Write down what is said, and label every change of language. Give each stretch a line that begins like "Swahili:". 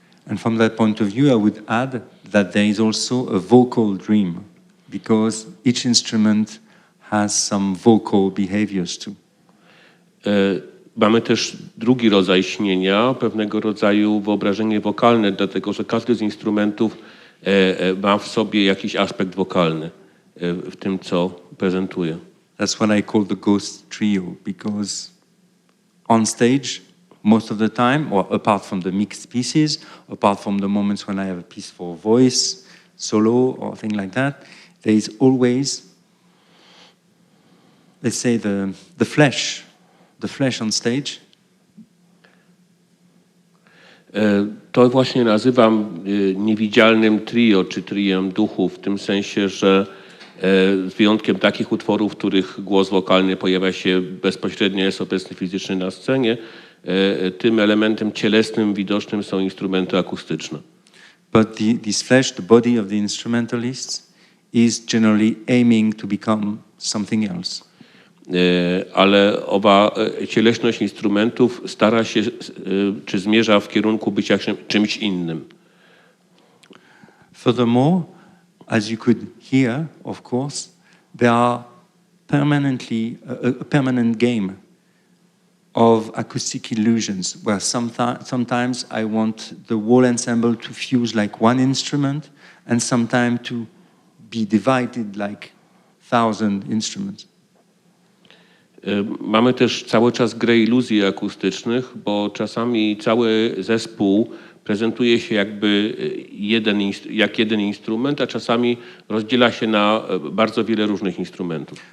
English: And from that point of view, I would add that there is also a vocal dream, because each instrument has some vocal behaviors too.
Polish: Mamy też drugi rodzaj śnienia, pewnego rodzaju wyobrażenie wokalne, dlatego że każdy z instrumentów ma w sobie jakiś aspekt wokalny w tym, co prezentuje.
English: That's what I call the ghost trio, because on stage, most of the time, or apart from the mixed pieces, apart from the moments when I have a piece for voice, solo, or thing like that, there is always, let's say, the flesh on stage.
Polish: To właśnie nazywam niewidzialnym trio, czy triem duchów, w tym sensie, że z wyjątkiem takich utworów, w których głos wokalny pojawia się bezpośrednio, jest obecny fizycznie na scenie, tym elementem cielesnym, widocznym są instrumenty akustyczne.
English: But this flesh, the body of the instrumentalists, is generally aiming to become something else.
Polish: Ale owa cieleśność instrumentów stara się, czy zmierza w kierunku bycia czymś innym.
English: Furthermore, as you could hear, of course, there are permanently a permanent game of acoustic illusions, where sometimes I want the whole ensemble to fuse like one instrument, and sometimes to be divided like 1,000 instruments.
Polish: Mamy też cały czas grę iluzji akustycznych, bo czasami cały zespół prezentuje się jakby jak jeden instrument, a czasami rozdziela się na bardzo wiele różnych instrumentów.